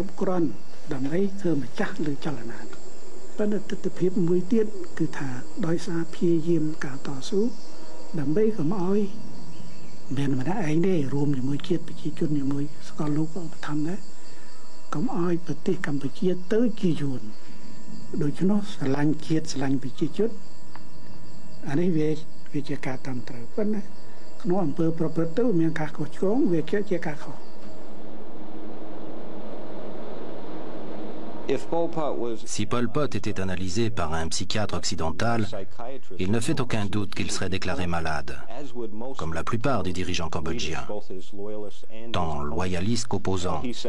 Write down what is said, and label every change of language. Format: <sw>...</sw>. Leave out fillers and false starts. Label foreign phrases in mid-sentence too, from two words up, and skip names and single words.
<km>គ្រប់គ្រាន់ដើម្បីធ្វើម្ចាស់លើចលនាប៉ុន្តែទស្សនវិជ្ជាមួយទៀតគឺថាដោយសារព្យាយាមការតស៊ូដើម្បីកុំឲ្យមានម្នាក់ឯងទេរួមជាមួយជាតិប្រជាជនជាមួយសកលលោកក៏បន្ថែមដែរកុំឲ្យប្រទេសកម្ពុជាទៅជាយួនដូច្នោះស្រឡាញ់ជាតិស្រឡាញ់ប្រជាជនអានេះវាជាការតាមត្រូវប៉ុន្តែក្នុងអំពើប្រព្រឹត្តទៅមានការខុសឆ្គងវាជាការខុស</km> <fr>Si Pol Pot était analysé par un psychiatre occidental, il ne fait aucun doute qu'il serait déclaré malade, comme la plupart des dirigeants cambodgiens, tant loyalistes qu'opposants.</fr>